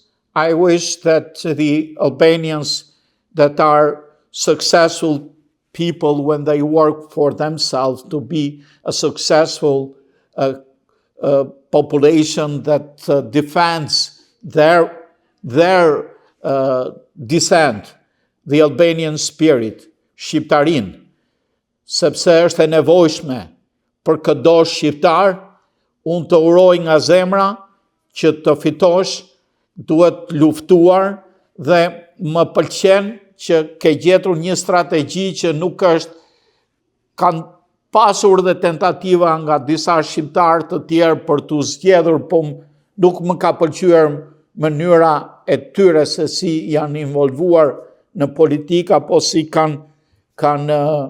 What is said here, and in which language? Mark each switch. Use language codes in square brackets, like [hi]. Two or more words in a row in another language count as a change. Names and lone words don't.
[en] I wish that the Albanians that are successful people when they work for themselves to be a successful population that defends their descent, the Albanian spirit, [sq] shqiptarin, sepse është e nevojshme për çdo shqiptar, unë të uroj nga zemra që të fitosh, duhet luftuar dhe më pëlqen që ke gjetur një strategji që nuk është, kanë pasur dhe tentativa nga disa shqiptarë të tjerë për të zgjedhur, po nuk më ka pëlqyer mënyra e tyre se si janë involvuar në politika, po si kanë